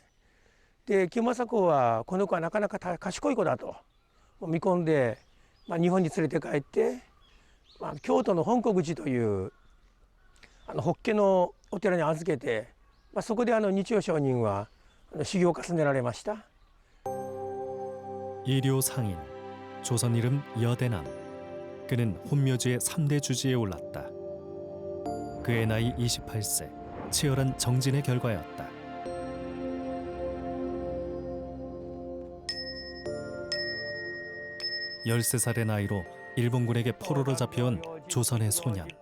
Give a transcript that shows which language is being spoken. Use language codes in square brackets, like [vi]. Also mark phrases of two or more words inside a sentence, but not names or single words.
[ja] で清正公はこの子はなかなか賢い子だと見込んで、日本に連れて帰って、京都の本国寺という法華のお寺に預けて、そこで日曜上人は修行を重ねられました。 [ko] 일요 상인, 조선 이름 여대남. 그는 혼묘지의 3대 주지에 올랐다. 그의 나이 28세, 치열한 정진의 결과였다. (13살의) 나이로 일본군에게 포로로 잡혀온 조선의 소년.